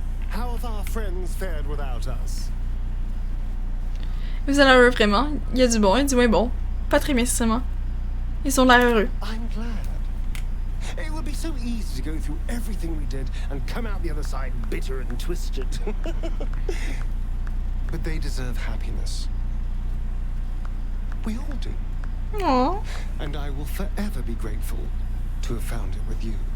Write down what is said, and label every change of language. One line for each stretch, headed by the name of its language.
English: have our friends fared without us?
French: Vous en avez vraiment. Il y a du bon et du moins bon. Pas très bien, seulement. Ils ont l'air heureux.
English: I'm glad. It would be so easy to go through everything we did and come out the other side bitter and twisted. But they deserve happiness. We all do. Aww. And I will forever be grateful to have found it with you.